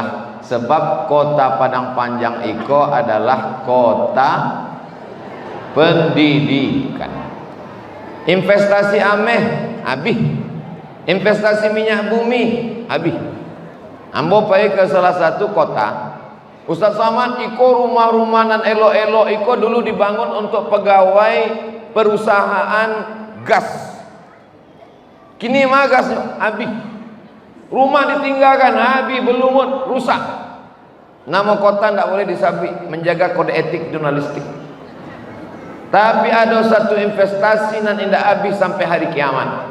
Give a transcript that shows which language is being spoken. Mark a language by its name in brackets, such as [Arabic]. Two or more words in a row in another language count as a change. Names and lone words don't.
[Indonesian] Sebab kota Padang Panjang Iko adalah kota pendidikan. Investasi ameh habis, investasi minyak bumi habis. Ambo pergi ke salah satu kota, [Minangkabau] Ustaz Somad, iko rumah-rumah nan elo-elo iko dulu dibangun untuk pegawai perusahaan gas. Kini mah gasnya habis, rumah ditinggalkan habis, berlumut, rusak. [Indonesian] Nama kota tidak boleh disabit, menjaga kode etik jurnalistik. Tapi ada satu investasi nan indah habis sampai hari kiamat.